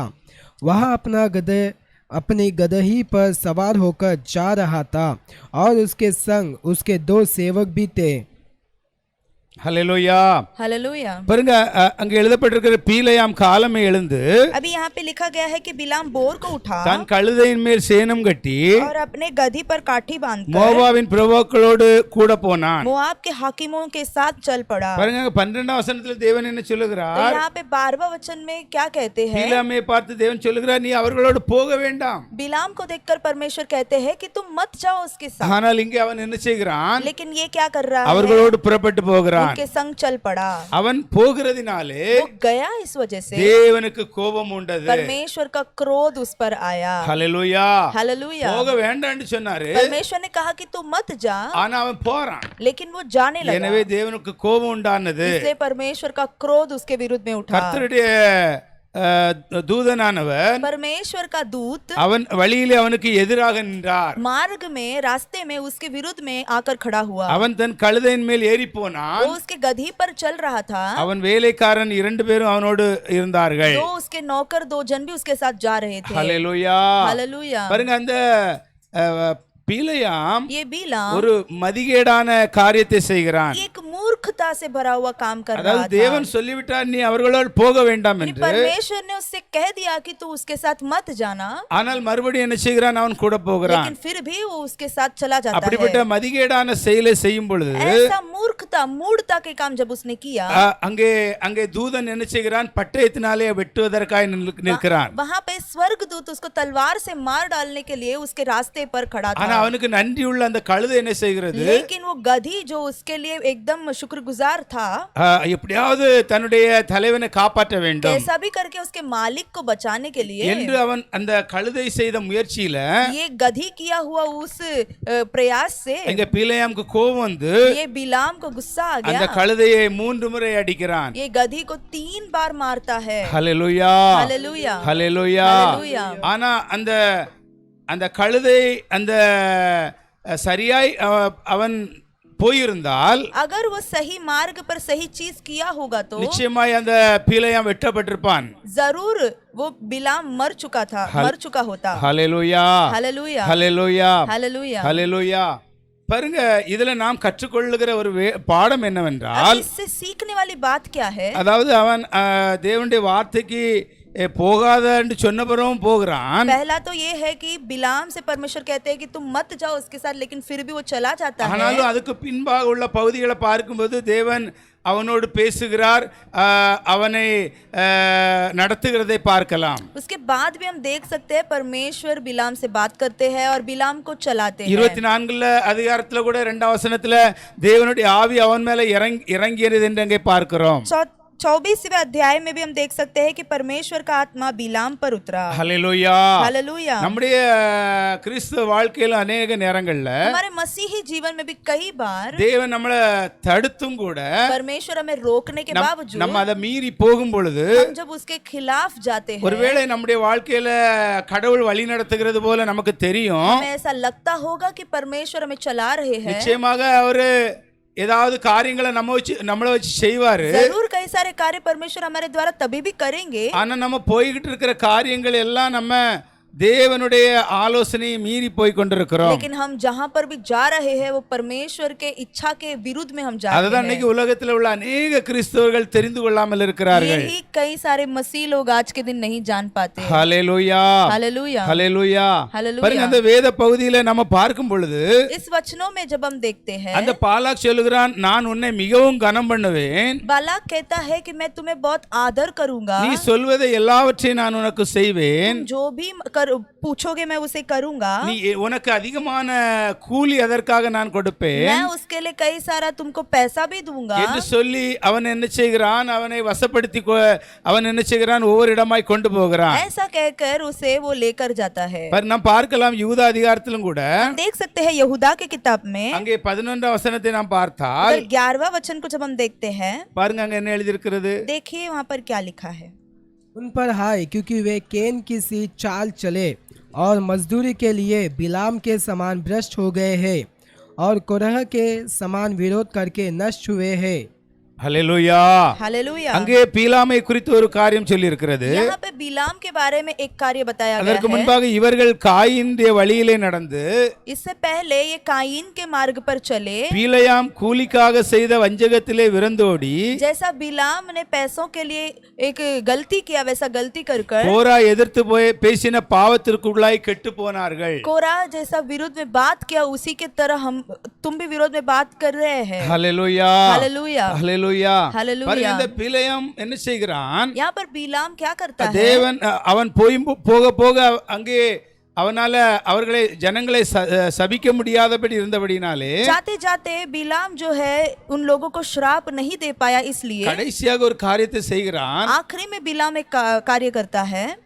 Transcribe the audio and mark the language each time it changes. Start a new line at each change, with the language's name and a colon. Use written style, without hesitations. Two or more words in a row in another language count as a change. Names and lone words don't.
Hindi: वह अपनी गदही पर सवार होकर जा रहा था, और उसके संग उसके 2 सेवक भी थे।
Tamil: ஹல்லேலூயா.
Hindi: हालेलुया।
Tamil: பாருங்க, அங்க எழுதப்பட்டிருக்கிற பீலேயாம் காலமே எழுந்து
Hindi: अभी यहाँ पे लिखा गया है कि बिलाम बोर को उठा
Tamil: தான் கழுதையின் மேல் சேணம் கட்டி
Hindi: और अपने गधी पर काठी बांधकर
Tamil: மோவாபின் பிரபுக்களோடு கூட போனான்.
Hindi: मोआब के हाकिमों के साथ चल पड़ा।
Tamil: பாருங்க, 12ஆம் வசனத்துல தேவன் என்ன
Hindi: तो
Tamil: சொல்லுகிறார்?
Hindi: यहाँ पे 12वां वचन में क्या कहते हैं?
Tamil: பீலேயாமை பார்த்து தேவன் சொல்லுகிறார், நீ அவர்களோடு போக வேண்டாம்.
Hindi: बिलाम को देखकर परमेश्वर कहते हैं कि तुम मत जाओ उसके साथ,
Tamil: ஆனால் இங்கே அவன் என்ன செய்கிறான்?
Hindi: लेकिन ये क्या कर रहा है?
Tamil: அவர்களோடு புறப்பட்டு போகிறான்.
Hindi: उनके संग चल पड़ा।
Tamil: அவன் போகிறதினாலே
Hindi: वो गया, इस वजह से
Tamil: தேவனுக்கு கோபம் உண்டது.
Hindi: परमेश्वर का क्रोध उस पर आया।
Tamil: ஹல்லேலூயா.
Hindi: हालेलुया।
Tamil: போக வேண்டாம்னு சொன்னாரு,
Hindi: परमेश्वर ने कहा कि तू मत जा,
Tamil: ஆனா அவன் போறான்.
Hindi: लेकिन वो जाने लगा,
Tamil: எனவே தேவனுக்கு கோபம் உண்டானது.
Hindi: इसलिए परमेश्वर का क्रोध उसके विरुद्ध में उठा।
Tamil: கர்த்தருடைய தூதனானவன்
Hindi: परमेश्वर का दूत
Tamil: அவன் வழியிலே அவனுக்கு எதிராக நின்றார்.
Hindi: मार्ग में, रास्ते में उसके विरुद्ध में आकर खड़ा हुआ।
Tamil: அவன் தன் கழுதையின் மேல் ஏறி போனான்.
Hindi: वो उसके गधी पर चल रहा था,
Tamil: அவன் வேலைக்காரன் 2 பேரும் அவனோடு இருந்தார்கள்.
Hindi: दो उसके नौकर 2 जन भी उसके साथ जा रहे थे।
Tamil: ஹல்லேலூயா.
Hindi: हालेलुया।
Tamil: பாருங்க, அந்த பீலேயாம்
Hindi: ये बिलाम
Tamil: ஒரு மதிகேடான காரியத்தை செய்கிறான்.
Hindi: एक मूर्खता से भरा हुआ काम कर रहा
Tamil: அதாவது
Hindi: था।
Tamil: தேவன் சொல்லிவிட்டார், நீ அவர்களோடு போக வேண்டாம் என்று.
Hindi: परमेश्वर ने उससे कह दिया कि तू उसके साथ मत जाना,
Tamil: ஆனால் மறுபடியும் என்ன செய்கிறான்? அவன் கூட போகிறான்.
Hindi: लेकिन फिर भी वो उसके साथ चला जाता
Tamil: அப்படிப்பட்ட
Hindi: है।
Tamil: மதிகேடான செயலை செய்யும் பொழுது
Hindi: ऐसा मूर्खता, मूढ़ता के काम जब उसने किया,
Tamil: அங்கே தூதன் என்ன செய்கிறான்? பட்டயத்தினாலே வெட்டுவதற்காக நிற்கிறான்.
Hindi: वहां पे स्वर्गदूत उसको तलवार से मार डालने के लिए उसके रास्ते पर खड़ा
Tamil: ஆனா
Hindi: था,
Tamil: அவனுக்கு நன்றி உள்ள அந்த கழுதை என்ன செய்கிறது?
Hindi: लेकिन वो गधी जो उसके लिए एकदम शुक्रगुजार था,
Tamil: எப்படியாவது தன்னுடைய தலைவனை காப்பாற்ற வேண்டும்
Hindi: कैसा भी करके उसके मालिक को बचाने के लिए
Tamil: என்று அவன் அந்த கழுதை செய்த முயற்சியில
Hindi: ये गधी किया हुआ उस प्रयास से
Tamil: எங்க பீலேயாமுக்கு கோபம் வந்து
Hindi: ये बिलाम को गुस्सा आ
Tamil: அந்த
Hindi: गया।
Tamil: கழுதையை 3 முறை அடிக்கிறான்.
Hindi: ये गधी को 3 बार मारता है।
Tamil: ஹல்லேலூயா.
Hindi: हालेलुया।
Tamil: ஹல்லேலூயா.
Hindi: हालेलुया।
Tamil: ஆனா அந்த கழுதை அந்த சரியாய் அவன் போயிருந்தால்,
Hindi: अगर वो सही मार्ग पर सही चीज किया होगा तो
Tamil: நிச்சயமாய் அந்த பீலேயாம் வெட்டப்பட்டிருப்பான்.
Hindi: जरूर वो बिलाम मर चुका होता।
Tamil: ஹல்லேலூயா.
Hindi: हालेलुया।
Tamil: ஹல்லேலூயா.
Hindi: हालेलुया।
Tamil: ஹல்லேலூயா. பாருங்க, இதுல நாம் கற்றுக்கொள்ளுகிற ஒரு பாடம்
Hindi: अब
Tamil: என்னவென்றால்,
Hindi: इससे सीखने वाली बात क्या है?
Tamil: அதாவது அவன் தேவனுடைய வார்த்தைக்கு போகாதன்னு சொன்னபுறம் போகிறான்.
Hindi: पहला तो ये है कि बिलाम से परमेश्वर कहते हैं कि तुम मत जाओ उसके साथ, लेकिन फिर भी वो चला जाता है।
Tamil: ஆனாலும் அதுக்கு பின்பாக உள்ள பகுதிகளை பார்க்கும்போது தேவன் அவனோடு பேசுகிறார், அவனை நடத்துகிறதை பார்க்கலாம்.
Hindi: उसके बाद भी हम देख सकते हैं परमेश्वर बिलाम से बात करते हैं और बिलाम को चलाते हैं।
Tamil: 24 அதிகாரத்துல கூட 2ஆம் வசனத்துல தேவனுடைய ஆவி அவன் மேல இறங்கியது என்று அங்கே பார்க்கிறோம்.
Hindi: 24वें अध्याय में भी हम देख सकते हैं कि परमेश्वर का आत्मा बिलाम पर उतरा।
Tamil: ஹல்லேலூயா.
Hindi: हालेलुया।
Tamil: நம்முடைய கிறிஸ்துவ வாழ்க்கையில அநேக நேரங்கள்ல
Hindi: हमारे मसीही जीवन में भी कई बार
Tamil: தேவன் நம்மளை தடுத்தும் கூட
Hindi: परमेश्वर हमें रोकने के बावजूद
Tamil: நம்ம அதை மீறி போகும் பொழுது
Hindi: हम जब उसके खिलाफ जाते हैं,
Tamil: ஒருவேளை நம்முடைய வாழ்க்கையில கடவுள் வழி நடத்துகிறது போல நமக்கு தெரியும்.
Hindi: हमें ऐसा लगता होगा कि परमेश्वर हमें चला रहे हैं।
Tamil: நிச்சயமாக அவரு ஏதாவது காரியங்களை நம்மள வச்சு செய்வாரு.
Hindi: जरूर कई सारे कार्य परमेश्वर हमारे द्वारा तभी भी करेंगे,
Tamil: ஆனா நம்ம போய்கிட்டு இருக்கிற காரியங்கள் எல்லாம் நம்ம தேவனுடைய ஆலோசனையை மீறி போய் கொண்டிருக்கிறோம்.
Hindi: लेकिन हम जहाँ पर भी जा रहे हैं वो परमेश्वर के इच्छा के विरुद्ध में हम जा रहे
Tamil: அதுதான்
Hindi: हैं।
Tamil: இன்னைக்கு உலகத்துல உள்ள अनेक கிறிஸ்தவர்கள் தெரிந்து கொள்ளாமல் இருக்கிறார்கள்.
Hindi: यही कई सारे मसीह लोग आज के दिन नहीं जान पाते।
Tamil: ஹல்லேலூயா.
Hindi: हालेलुया।
Tamil: ஹல்லேலூயா.
Hindi: हालेलुया।
Tamil: பாருங்க, அந்த வேத பகுதியில நம்ம பார்க்கும் பொழுது
Hindi: इस वचनों में जब हम देखते हैं,
Tamil: அந்த பாலாக் சொல்லுகிறான், நான் உன்னை மிகவும் கனம் பண்ணுவேன்,
Hindi: बालाक कहता है कि मैं तुम्हें बहुत आदर करूंगा,
Tamil: நீ சொல்வதை எல்லாவற்றையும் நான் உனக்கு செய்வேன்,
Hindi: तुम जो भी पूछोगे मैं उसे करूंगा,
Tamil: நீ உனக்கு அதிகமான கூலி அதற்காக நான் கொடுப்பேன்
Hindi: मैं उसके लिए कई सारा तुमको पैसा भी दूंगा
Tamil: என்று சொல்லி அவன் என்ன செய்கிறான், அவனை வசப்படுத்தி அவன் என்ன செய்கிறான், ஒவ்வொரு இடமாய் கொண்டு போகிறான்.
Hindi: ऐसा कहकर उसे वो लेकर जाता है।
Tamil: पर நாம் பார்க்கலாம் யூதா அதிகாரத்திலும் கூட
Hindi: हम देख सकते हैं यहूदा के किताब में
Tamil: அங்கே 11 வசனத்தை நாம் பார்த்தால்
Hindi: 11वां वचन को जब हम देखते हैं,
Tamil: பாருங்க அங்க என்ன எழுதி இருக்கிறது.
Hindi: देखिए वहां पर क्या लिखा है। उन पर हाय, क्योंकि वे केन की सी चाल चले और मजदूरी के लिए बिलाम के समान भ्रष्ट हो गए हैं और कोरह के समान विरोध करके नष्ट हुए हैं।
Tamil: ஹல்லேலூயா.
Hindi: हालेलुया।
Tamil: அங்கே பீலாமை குறித்து ஒரு காரியம் சொல்லி இருக்கிறது.
Hindi: यहाँ पे बिलाम के बारे में एक कार्य बताया गया
Tamil: அதற்கு
Hindi: है।
Tamil: முன்பாக இவர்கள் காயினுடைய வழியிலே நடந்து
Hindi: इससे पहले ये कायीन के मार्ग पर चले,
Tamil: பீலையாம் கூலிக்காக செய்த வஞ்சகத்திலே விரந்தோடி
Hindi: जैसा बिलाम ने पैसों के लिए एक गलती किया वैसा गलती कर
Tamil: கோரா எதிர்த்து போய் பேசின பாவத்திற்குள்ளாய் கெட்டு போனார்கள்.
Hindi: कोरा जैसा विरोध में बात किया उसी के तरह तुम भी विरोध में बात कर रहे हैं।
Tamil: ஹல்லேலூயா.
Hindi: हालेलुया।
Tamil: ஹல்லேலூயா. ஹல்லேலூயா. பாருங்க, இந்த பீலையாம் என்ன செய்கிறான்,
Hindi: यहाँ पर बिलाम क्या करता है,
Tamil: தேவன் அவன் போக போக அங்கே அவனால அவர்களை ஜனங்களை சபிக்க முடியாதபடி இருந்தபடினாலே
Hindi: जाते जाते बिलाम जो है उन लोगों को श्राप नहीं दे पाया, इसलिए
Tamil: கடைசியாக ஒரு காரியத்தை செய்கிறான்.
Hindi: आखिरी में बिलाम एक कार्य करता है।